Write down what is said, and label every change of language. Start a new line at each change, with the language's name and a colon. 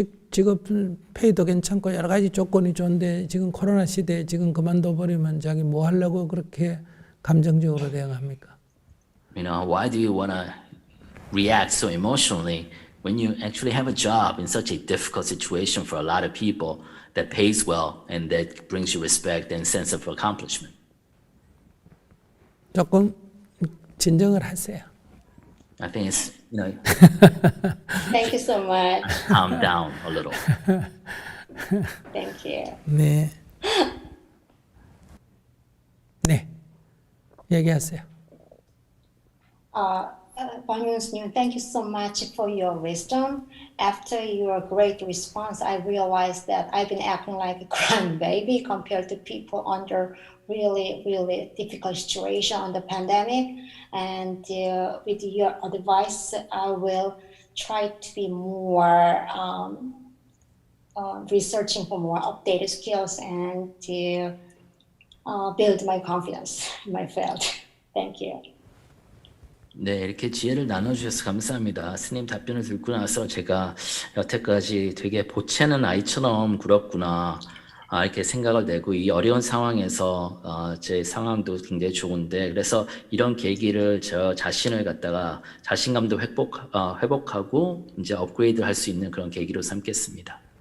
Korean: 직업 페이도 괜찮고 여러 가지 조건이 좋은데 지금 코로나 시대에 지금 그만둬 버리면 자기 뭐 하려고 그렇게 감정적으로 대응합니까?
English: You know, why do you want to react so emotionally when you actually have a job in such a difficult situation for a lot of people that pays well and that brings you respect and sense of accomplishment?
Korean: 조금 진정을 하세요.
English: I think it's, you know, Thank you so much. calm down a little. Thank you.
Korean: 네. 네. 얘기하세요.
English: Bong Yoon-soo, thank you so much for your wisdom. After your great response, I realized that I've been acting like a crying baby compared to people under really, really difficult situation on the pandemic. And with your advice, I will try to be more researching for more updated skills and to build my confidence in my field. Thank you.
Korean: 네, 이렇게 지혜를 나눠주셔서 감사합니다. 스님 답변을 듣고 나서 제가 여태까지 되게 보채는 아이처럼 굴었구나. 이렇게 생각을 내고 이 어려운 상황에서 제 상황도 굉장히 좋은데 그래서 이런 계기를 저 자신을 갖다가 자신감도 회복하고 이제 업그레이드 할 수 있는 그런 계기로 삼겠습니다.